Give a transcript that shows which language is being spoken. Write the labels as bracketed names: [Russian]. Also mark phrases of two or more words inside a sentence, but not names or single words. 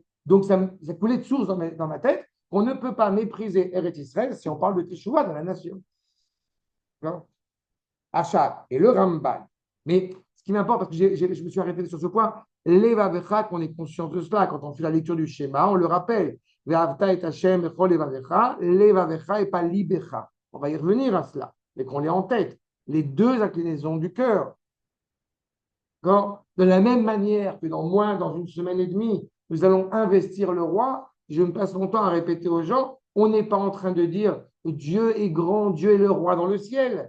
[French] Donc, ça coulait de source dans ma tête qu'on ne peut pas mépriser Eretz Israël si on parle de Teshuvah dans la nation. Achat et le Ramban. Mais ce qui m'importe, parce que je me suis arrêté sur ce point, Levavecha, qu'on est conscient de cela, quand on fait la lecture du schéma, on le rappelle. [Hebrew] ואהבת את השם בכל לבבך, לבבך [French] et pas [Hebrew] libecha. [French] On va y revenir à cela, mais qu'on l'ait en tête. Les deux inclinaisons du cœur. De la même manière que dans une semaine et demie, nous allons investir le roi. Je me passe mon temps à répéter aux gens, on n'est pas en train de dire Dieu est grand, Dieu est le roi dans le ciel.